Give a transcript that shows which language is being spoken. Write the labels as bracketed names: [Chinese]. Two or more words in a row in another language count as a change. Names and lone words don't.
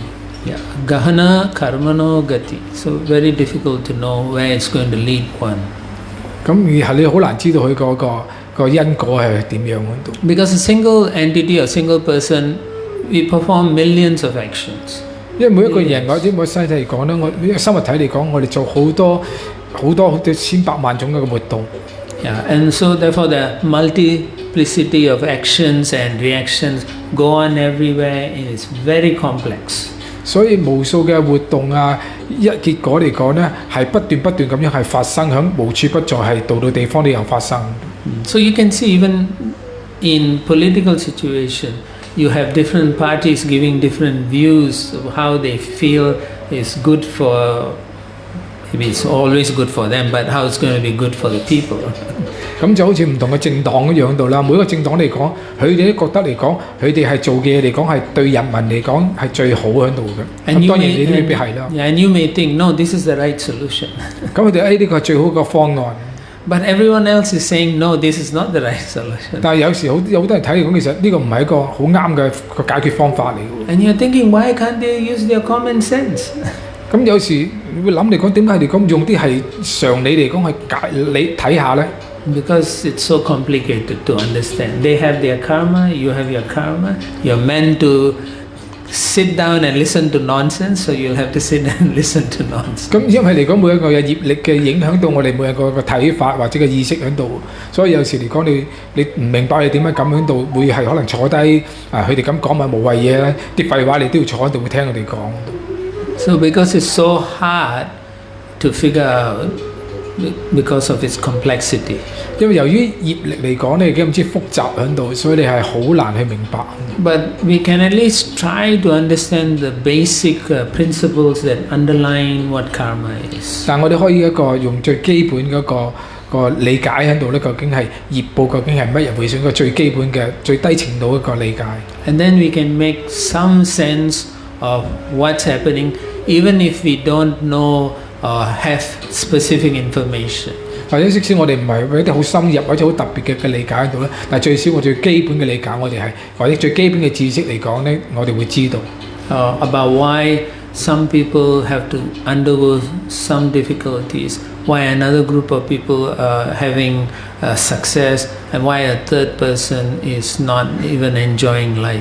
[Sanskrit] Yeah, गहना कर्मणो गतिः. [English] So very difficult to know where it's going to lead one. [Cantonese] 咁而係你好難知道佢個因果係點樣喺度。 [English] Because a single entity or single person, we perform millions of actions. [Cantonese] 因為每一個人或者每個身體嚟講咧，我生物體嚟講，我哋做好多千百萬種嘅活動。 [English] Yeah, and so therefore the multiplicity of actions and reactions go on everywhere. It is very complex. [Cantonese] 所以無數嘅活動啊，結果嚟講咧，係不斷咁樣係發生，響無處不在，係度地方都有發生。 [English] So you can see even in political situation, you have different parties giving different views of how they feel is good for. Maybe it's always good for them, but how it's going to be good for the people. [Cantonese] 咁就好似唔同嘅政黨一樣度啦，每個政黨嚟講，佢哋都覺得嚟講，佢哋係做嘅嘢嚟講係對人民嚟講係最好喺度嘅。咁當然你都未必係啦。 [English] And you may think, no, this is the right solution. [Cantonese] 咁佢哋呢個係最好嘅方案。 [English] But everyone else is saying, no, this is not the right solution. [Cantonese] 但係有時有好多人睇嚟講，其實呢個唔係一個好啱嘅個解決方法嚟嘅。 [English] And you're thinking, why can't they use their common sense? [Cantonese] 咁有時你會諗嚟講，點解嚟講用啲係常理嚟講係你睇下咧？ [English] Because it's so complicated to understand. They have their karma, you have your karma. You're meant to sit down and listen to nonsense, so you'll have to sit and listen to nonsense. [Cantonese] 咁因為嚟講，每一個有業力嘅影響到我哋每一個嘅睇法或者嘅意識喺度，所以有時嚟講，你唔明白你點解咁喺度，會係可能坐低佢哋咁講咪無謂嘢咧，啲廢話你都要坐喺度會聽佢哋講。 [English] So because it's so hard to figure out, because of its complexity. [Cantonese] 因為由於業力嚟講咧，已經咁之複雜喺度，所以你係好難去明白。 [English] But we can at least try to understand the basic principles that underline what karma is. [Cantonese] 但我哋可以一個用最基本嗰個理解喺度咧，究竟係業報究竟係乜嘢回事？個最基本嘅最低程度一個理解。 [English] And then we can make some sense of what's happening, even if we don't know or have specific information. [Cantonese] 或者即使我哋唔係一啲好深入或者好特別嘅理解喺度咧，但係最少我最基本嘅理解，我哋係或者最基本嘅知識嚟講咧，我哋會知道。 [English] About why some people have to undergo some difficulties, why another group of people are having success, and why a third person is not even enjoying life.